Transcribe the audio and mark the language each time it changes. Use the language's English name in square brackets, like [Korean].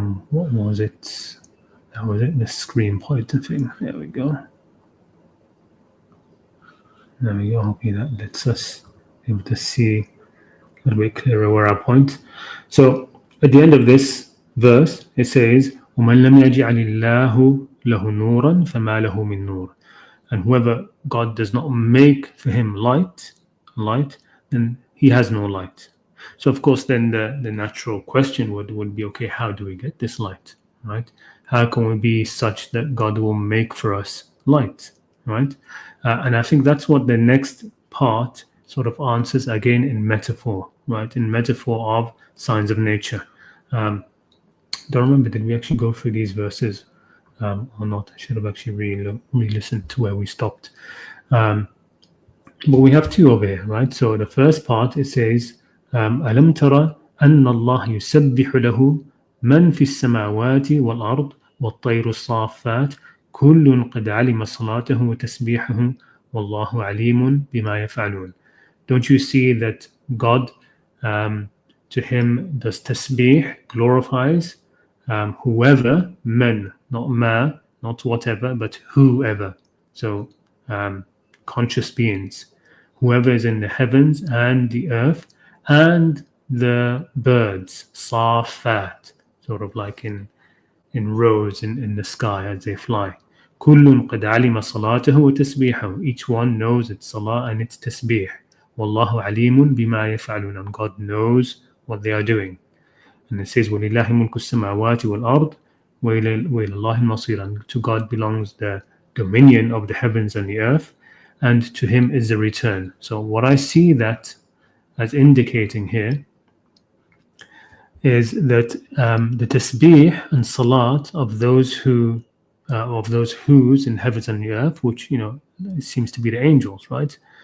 [English] What was it? That was it, the screen pointer thing. There we go. There we go. Hopefully that lets us be able to see a little bit clearer where I point. So at the end of this verse, it says, [Arabic] وَمَنْ لَمْ يَجْعَلِ اللَّهُ لَهُ نُورًا فَمَا لَهُ مِن نُور. [English] And whoever God does not make for him light, then he has no light. So of course, then the natural question would be, okay, how do we get this light, right? How can we be such that God will make for us light, right? And I think that's what the next part sort of answers, again in metaphor, right? In metaphor of signs of nature. Don't remember, did we actually go through these verses or not? I should have actually re-listened to where we stopped. But we have two over here, right? So the first part, it says, [Arabic] أَلَمْ تَرَ أَنَّ اللَّهَ يُسَبِّحُ لَهُ مَنْ فِي السَّمَاوَاتِ وَالْأَرْضِ وَالطَّيْرُ الصَّافَّاتِ كُلٌّ قَدْ عَلِمَ صَلَاتَهُ وَتَسْبِيحَهُ وَاللَّهُ عَلِيمٌ بِمَا يَفْعَلُونَ. [English] Don't you see that God, to him does tasbih, glorifies whoever, men, not ma, not whatever, but whoever. So conscious beings, whoever is in the heavens and the earth and the birds, safat, sort of like in rows in the sky as they fly. [Arabic] كل قد علم صلاته وتسبيحه. [English] Each one knows its salah and its tasbih. [Arabic] والله عليم بما يفعلون. [English] And God knows what they are doing. And it says [Arabic] وَلِلَّهِ مُلْكُ السَّمَاوَاتِ وَالْأَرْضِ وَإِلَى اللَّهِ الْمَصِيرُ. [English] And to God belongs the dominion of the heavens and the earth, and to him is the return. So what I see that as indicating here is that the tasbih and salat of those who's in heavens and the earth, which it seems to be the angels, right?